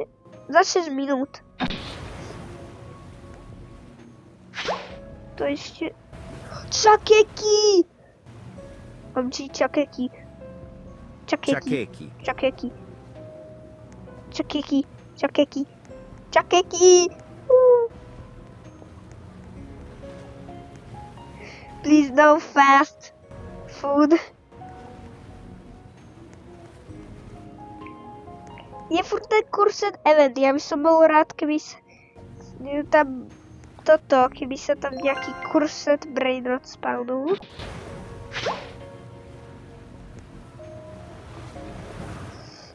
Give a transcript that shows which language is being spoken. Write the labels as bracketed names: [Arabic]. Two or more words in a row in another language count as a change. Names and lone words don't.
[Slovak] Za 6 minút. To ešte... Čakeki! Omči, čakeki. Čakeki. [English] Please no fast food. [Slovak] Je furt ten Cursed Event, ja by som bol rád, keby sa tam toto, keby sa tam nejaký Cursed Brainrot spawnul.